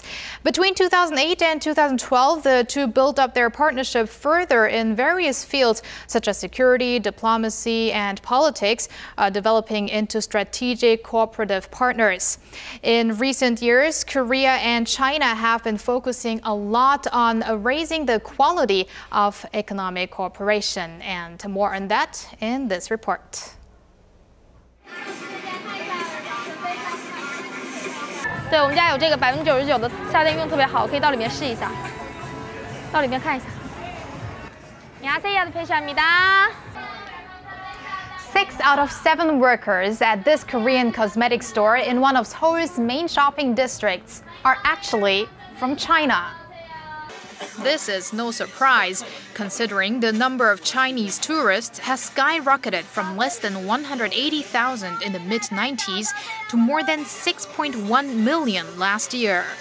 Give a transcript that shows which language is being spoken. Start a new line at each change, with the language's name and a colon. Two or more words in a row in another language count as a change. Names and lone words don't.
English: Between 2008 and 2012, the two built up their partnership further in various fields such as security, diplomacy, and politics, developing into strategic cooperative partners. In recent years, Korea and China have been focusing a lot on raising the quality of economic cooperation. And more on that in this report.
Chinese: 对，我们家有这个99%的夏天用特别好，可以到里面试一下，到里面看一下。
Korean: 안녕하세요, 패션입니다.
English: 6 out of 7 workers at this Korean cosmetic store in one of Seoul's main shopping districts are actually from China. This is no surprise, considering the number of Chinese tourists has skyrocketed from less than 180,000 in the mid-90s to more than 6.1 million last year.